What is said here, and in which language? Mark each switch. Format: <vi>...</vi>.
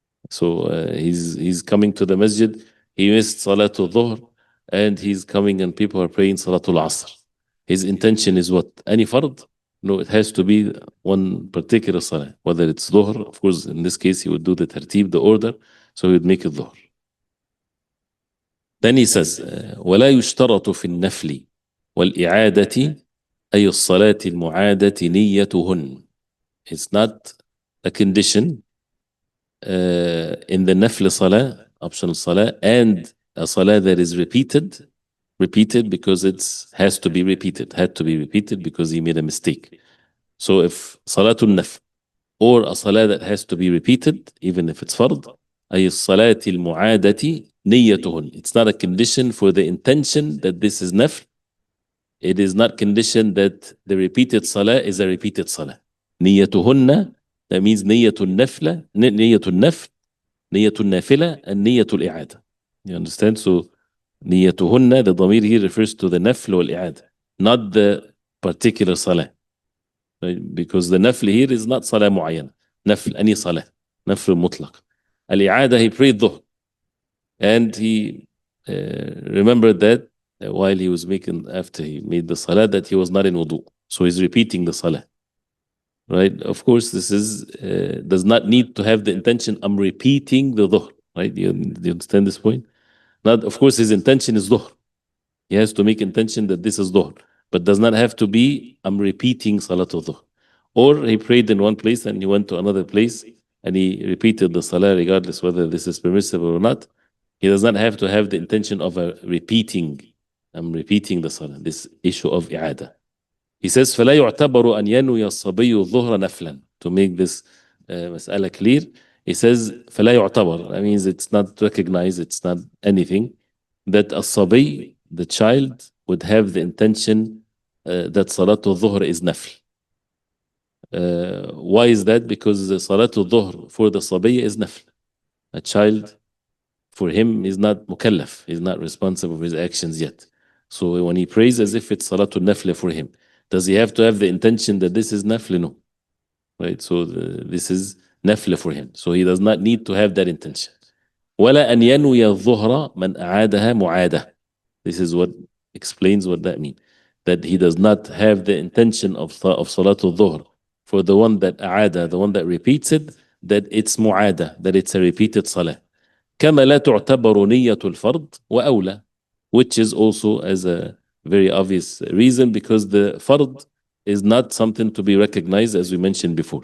<en>So he's coming to the masjid, he missed Salatul Dhuhr, and he's coming and people are praying Salatul Asr. His intention is what? Any fard? No, it has to be one particular salah. Whether it's Dhuhr, of course, in this case, he would do the tartib, the order, so he would make it Dhuhr. Then he says,</en> <ar>وَلَا يُشْتَرَطُ فِي النَّفْلِ وَالْإِعَادَةِ أي الصلاة المعادة نيتهن.</ar> <en>It's not a condition in the nafl salah, optional salah, and a salah that is repeated because it has to be repeated, had to be repeated because he made a mistake. So if salatul nafl or a salah that has to be repeated, even if it's fard,</en> <ar>أي الصلاة المعادة نيتهن.</ar> <en>It's not a condition for the intention that this is nafl. It is not conditioned that the repeated salah is a repeated salah.</en> <ar>نيتهن, that means نية النفلة, نية النفل, نية النافلة, and نية الإعادة.</ar> <en>You understand? So نيتهن, the ضمير here refers to the nafl والإعادة, not the particular salah. Right? Because the nafl here is not salah معينة. نفل, any salah.</en> <ar>نفل مطلق.</ar> <en>الإعادة, he prayed dhuhr. And he remembered that while he was after he made the salah, that he was not in wudu. So he's repeating the salah. Right? Of course, this does not need to have the intention, I'm repeating the dhuhr. Right? Do you understand this point? Not, of course, his intention is dhuhr. He has to make intention that this is dhuhr. But does not have to be, I'm repeating salatul dhuhr. Or he prayed in one place and he went to another place and he repeated the salah regardless whether this is permissible or not. He does not have to have the intention of repeating. I'm repeating the salah. This issue of i'ada. He says,</en> <ar>فَلَا يُعْتَبَرُ أَنْ يَنْوِيَ الصَّبِيُّ الظُّهْرَ نَفْلًا.</ar> <en>To make this mas'ala clear, he says,</en> <ar>فَلَا يُعْتَبَرُ.</ar> <en>That means it's not recognized, it's not anything, that a sabi, the child, would have the intention that Salatul Dhuhr is nafl. Why is that? Because the Salatul Dhuhr for the sabi is nafl. A child, for him, is not mukallaf. He's not responsible for his actions yet. So when he prays as if it's Salatul Nafl for him, does he have to have the intention that this is nafl? No. Right? So this is nafl for him. So he does not need to have that intention.</en> <ar>ولا أن ينوي الظهر من أعادها معادة.</ar> <en>This is what explains what that means. That he does not have the intention of Salatul Dhuhr for the one that أعادة, the one that repeats it, that it's معادة, that it's a repeated salah.</en> <ar>كما لا تعتبر نية الفرض وأولى,</ar> <en>which is also as a very obvious reason, because the fard is not something to be recognized, as we mentioned before.</en>